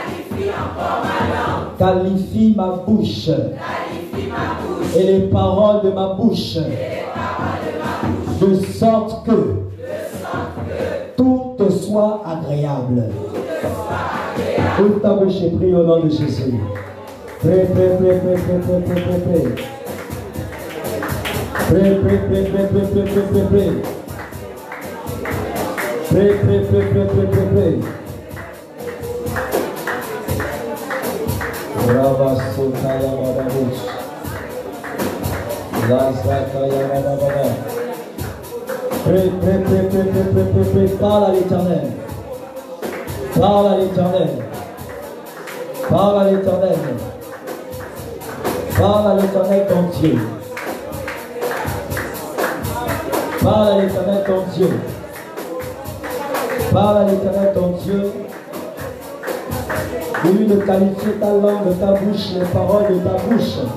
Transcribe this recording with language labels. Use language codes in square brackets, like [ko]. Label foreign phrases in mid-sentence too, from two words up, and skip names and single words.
[fr] Qualifie ma bouche. Et les paroles de ma bouche. De sorte que tout te soit agréable. Ouvre ta bouche et prie au nom de Jésus. Prie, prie, prie, prie, prie, prie, prie, prie, prie. Prie, prie, prie, prie, prie, prie, prie, prie, prie. Prie, prie, prie, prie, prie, prie, prie. Rabasotaya Badabush. Lazakaya Badabada. Prie, prie, prie, prie, prie, prie, prie, prie. Parle à l'Éternel. Parle à l'Éternel. Parle à l'Éternel. Parle à l'Éternel ton Dieu. Parle à l'Éternel ton Dieu. Parle à l'Éternel ton Dieu. Dis-lui de qualifier ta langue, ta bouche, les paroles de ta bouche.